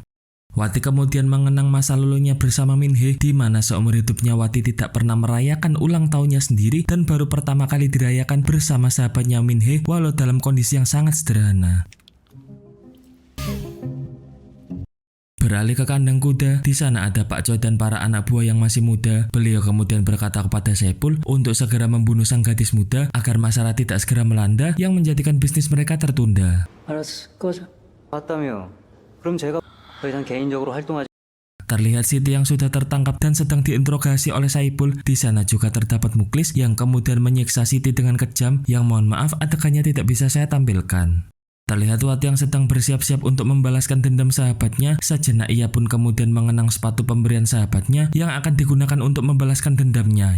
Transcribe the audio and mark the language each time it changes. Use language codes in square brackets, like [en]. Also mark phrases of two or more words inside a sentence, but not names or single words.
[id] Wati kemudian mengenang masa lalunya bersama Min-hee, di mana seumur hidupnya Wati tidak pernah merayakan ulang tahunnya sendiri dan baru pertama kali dirayakan bersama sahabatnya Min-hee walau dalam kondisi yang sangat sederhana. Beralih ke kandang kuda, di sana ada Pak Choi dan para anak buah yang masih muda. Beliau kemudian berkata kepada Saepul untuk segera membunuh sang gadis muda agar masalah tidak segera melanda yang menjadikan bisnis mereka tertunda. [ko] 알았어, 꺼져. 맞다며. 그럼 제가 더 이상 개인적으로 활동하지. [id] Terlihat Siti yang sudah tertangkap dan sedang diinterogasi oleh Saepul. Di sana juga terdapat Muklis yang kemudian menyiksa Siti dengan kejam yang mohon maaf adegannya tidak bisa saya tampilkan. Terlihat Wati yang sedang bersiap-siap untuk membalaskan dendam sahabatnya. Sejenak ia pun kemudian mengenang sepatu pemberian sahabatnya yang akan digunakan untuk membalaskan dendamnya.